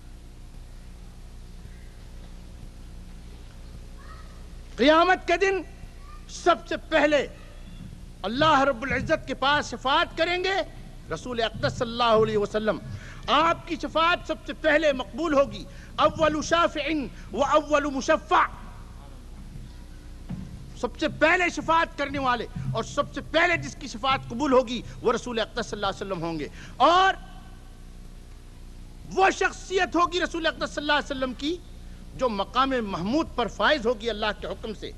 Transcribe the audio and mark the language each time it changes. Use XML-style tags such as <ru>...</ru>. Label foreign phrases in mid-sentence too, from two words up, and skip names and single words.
<ur>قیامت کے دن سب سے پہلے اللہ رب العزت کے پاس شفاعت کریں گے رسول اقدس</ur> <ar>صلی اللہ علیہ وسلم،</ar> <ur>آپ کی شفاعت سب سے پہلے مقبول ہوگی.</ur> <ar>اول شافع و اول مشفع،</ar> <ur>سب سے پہلے شفاعت کرنے والے اور سب سے پہلے جس کی شفاعت قبول ہوگی وہ رسول اقدس</ur> <ar>صلی اللہ علیہ وسلم</ar> <ur>ہوں گے. اور وہ شخصیت ہوگی رسول اقدس</ur> <ar>صلی اللہ علیہ وسلم</ar> <ur>کی جو مقام محمود پر فائز ہوگی اللہ کے حکم سے.</ur>